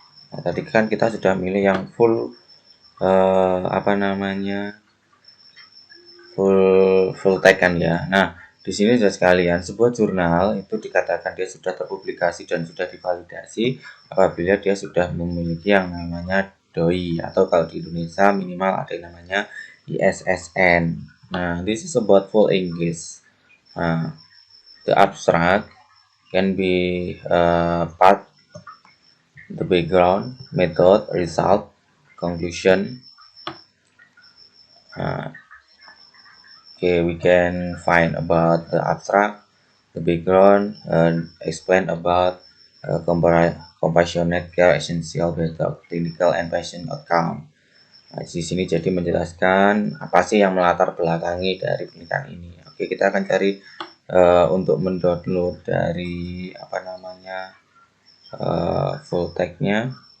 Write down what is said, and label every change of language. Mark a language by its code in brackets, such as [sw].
[id] Nah, tadi kan kita sudah milih yang full apa namanya, full tag kan ya. Nah, di sini sudah sekalian, sebuah jurnal itu dikatakan dia sudah terpublikasi dan sudah divalidasi apabila dia sudah memiliki yang namanya DOI, atau kalau di Indonesia minimal ada yang namanya ISSN. [en] Nah, this is about full English. Nah, the abstract can be part, the background, method, result, conclusion. Okay, we can find about the abstract, the background, and explain about compassionate care essential better clinical and patient outcome. [id] Nah, di sini jadi menjelaskan apa sih yang melatar belakangi dari pernikahan ini. Oke, kita akan cari untuk mendownload dari apa namanya full tag-nya.